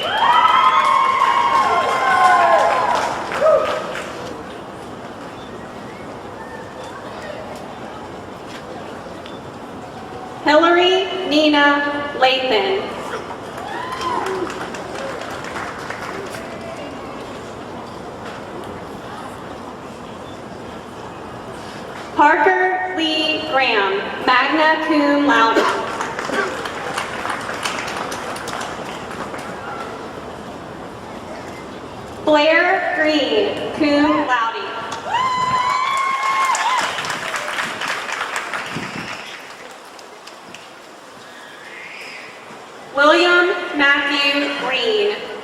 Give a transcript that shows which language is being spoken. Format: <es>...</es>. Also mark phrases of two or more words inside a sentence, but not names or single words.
<en>Hillary Nina Lathan. Parker Lee Graham,</en> <la>magna cum laude.</la> <en>Blair Green,</en> <la>cum laude.</la> <en>William Matthew Green.</en>